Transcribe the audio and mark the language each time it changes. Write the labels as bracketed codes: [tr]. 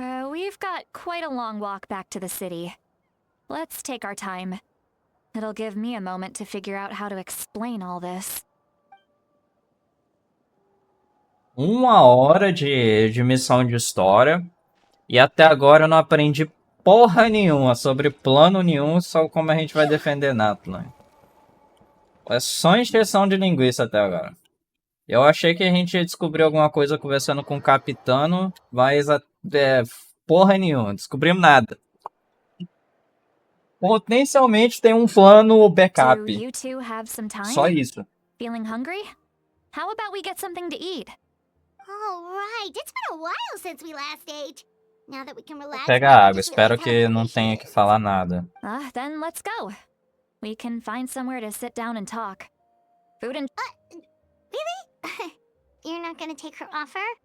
[en] We've got quite a long walk back to the city. Let's take our time. It'll give me a moment to figure out how to explain all this. [pt] 1 hora de missão de história. E até agora eu não aprendi porra nenhuma sobre plano nenhum, só como a gente vai defender Natlan. É só encheção de linguiça até agora. Eu achei que a gente ia descobrir alguma coisa conversando com o Capitano, mas porra nenhuma, descobrimos nada. Potencialmente tem um plano backup. [en] Do you two have some time? [pt] Só isso. [en] Feeling hungry? How about we get something to eat? All right, it's been a while since we last ate. Now that we can relax. [pt] Pega a água, espero que não tenha que falar nada. [en] Then let's go. We can find somewhere to sit down and talk. Food and... Really? You're not gonna take her offer?